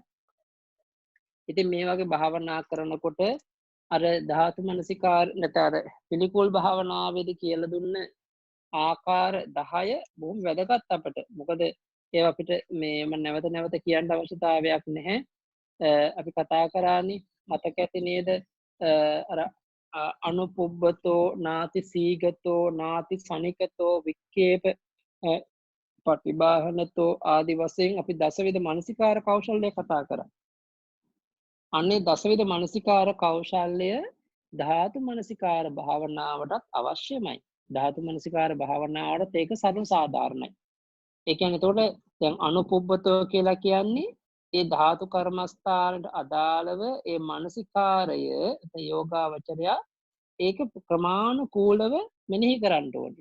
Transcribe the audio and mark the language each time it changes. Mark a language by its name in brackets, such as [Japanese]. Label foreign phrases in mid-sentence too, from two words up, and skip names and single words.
[Sinhala] ඉතින් මේ වගේ භාවනා කරනකොට අර ධාතු මනසිකාර නැතර පිළිකුල් භාවනාවේදී කියලා දුන්න ආකාර 10 බොහොම වැදගත් අපට. මොකද ඒවා අපිට මේ මම නැවත කියන්න අවශ්‍යතාවයක් නැහැ. අපි කතා කරානේ මතක ඇති නේද අර [Pali] අනුපුබ්බතෝ නාති සීගතෝ නාති සනිකතෝ වික්කේප පටිභාහනතෝ [Sinhala] ආදි වශයෙන් අපි දසවිධ මනසිකාර කෞශල්‍ය කතා කරා. අන්නේ දසවිධ මනසිකාර කෞශල්‍ය ධාතු මනසිකාර භාවනාවටත් අවශ්‍යමයි. ධාතු මනසිකාර භාවනාවට ඒක සර්ව සාධාරණයි. ඒ කියන්නේ එතකොට දැන් අනුපුබ්බතෝ කියලා කියන්නේ ඒ ධාතු කර්මස්ථානට අදාළව ඒ මනසිකාරය යෝගාවචරය ඒක ක්‍රමානුකූලව මෙනෙහි කරන්න ඕනේ.